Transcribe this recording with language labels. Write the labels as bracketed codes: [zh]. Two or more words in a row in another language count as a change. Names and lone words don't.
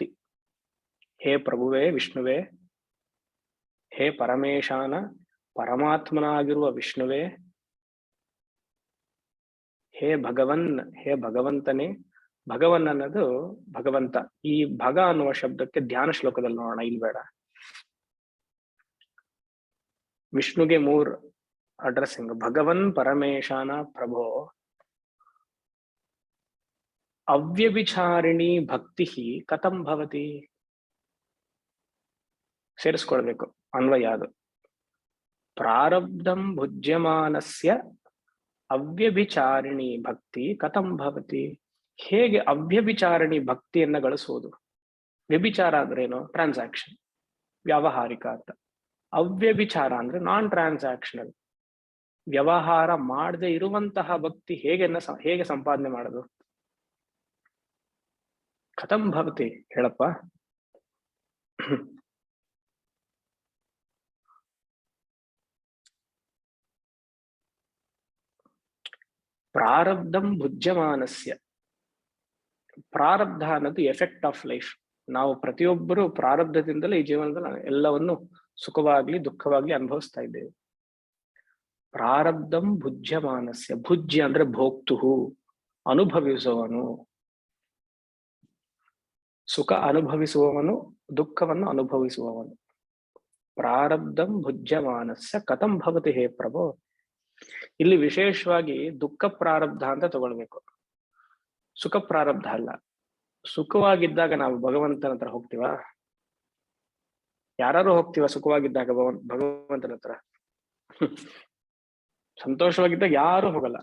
[kn] ಹೇ ಪ್ರಭುವೇ ವಿಷ್ಣುವೇ, ಹೇ ಪರಮೇಶಾನ ಪರಮಾತ್ಮನಾಗಿರುವ ವಿಷ್ಣುವೇ, ಹೇ ಭಗವನ್, ಹೇ ಭಗವಂತನೇ. ಭಗವನ್ ಅನ್ನೋದು ಭಗವಂತ. ಈ ಭಗ ಅನ್ನುವ ಶಬ್ದಕ್ಕೆ ಧ್ಯಾನ ಶ್ಲೋಕದಲ್ಲಿ ನೋಡೋಣ, ಇಲ್ಲಿ ಬೇಡ. ವಿಷ್ಣುಗೆ 3 ಅಡ್ರೆಸ್ಸಿಂಗ್. [sa] ಭಗವನ್ ಪರಮೇಶಾನ ಪ್ರಭೋ ಅವ್ಯಭಿಚಾರಿಣಿ ಭಕ್ತಿ ಕಥಂ ಭವತಿ. [kn] ಸೇರಿಸ್ಕೊಳ್ಬೇಕು ಅನ್ವಯ ಅದು. [sa] ಪ್ರಾರಬ್ಧಂ ಭುಜ್ಯಮಾನಸ್ಯ ಅವ್ಯಭಿಚಾರಿಣಿ ಭಕ್ತಿ ಕಥಂ ಭವತಿ. [kn] ಹೇಗೆ ಅವ್ಯಭಿಚಾರಿಣಿ ಭಕ್ತಿಯನ್ನ ಗಳಿಸುವುದು? ವ್ಯಭಿಚಾರ ಅಂದ್ರೇನು? ಟ್ರಾನ್ಸಾಕ್ಷನ್, ವ್ಯಾವಹಾರಿಕ ಅಂತ. ಅವ್ಯಭಿಚಾರ ಅಂದ್ರೆ [en] non transactional, [kn] ವ್ಯವಹಾರ ಮಾಡದೆ ಇರುವಂತಹ ಭಕ್ತಿ ಹೇಗೆ ಸಂಪಾದನೆ ಮಾಡೋದು? [sa] ಕಥಂ ಭವತಿ [kn] ಹೇಳಪ್ಪ. [sa] ಪ್ರಾರಬ್ಧಂ ಭುಜ್ಯಮಾನಸ್ಯ. [kn] ಪ್ರಾರಬ್ಧ ಅನ್ನೋದು [en] effect of life. [kn] ನಾವು ಪ್ರತಿಯೊಬ್ಬರು ಪ್ರಾರಬ್ಧದಿಂದಲೇ ಈ ಜೀವನದಲ್ಲಿ ಎಲ್ಲವನ್ನು ಸುಖವಾಗ್ಲಿ ದುಃಖವಾಗ್ಲಿ ಅನುಭವಿಸ್ತಾ ಇದ್ದೇವೆ. [sa] ಪ್ರಾರಬ್ಧಂ ಭುಜ್ಯಮಾನಸ್ಯ. [kn] ಭುಜ್ಯ ಅಂದ್ರೆ ಭೋಕ್ತುಹು, ಅನುಭವಿಸುವವನು. ಸುಖ ಅನುಭವಿಸುವವನು, ದುಃಖವನ್ನು ಅನುಭವಿಸುವವನು. [sa] ಪ್ರಾರಬ್ಧಂ ಭುಜ್ಯಮಾನಸ್ಯ ಕಥಂ ಭವತಿ ಹೇ ಪ್ರಭೋ. [kn] ಇಲ್ಲಿ ವಿಶೇಷವಾಗಿ ದುಃಖ ಪ್ರಾರಬ್ಧ ಅಂತ ತಗೊಳ್ಬೇಕು, ಸುಖ ಪ್ರಾರಬ್ಧ ಅಲ್ಲ. ಸುಖವಾಗಿದ್ದಾಗ ನಾವು ಭಗವಂತನ ಹತ್ರ ಹೋಗ್ತೀವ? ಯಾರು ಹೋಗ್ತೀವ ಸುಖವಾಗಿದ್ದಾಗ ಭಗವಂತನ ಹತ್ರ? ಸಂತೋಷವಾಗಿದ್ದಾಗ ಯಾರು ಹೋಗಲ್ಲ.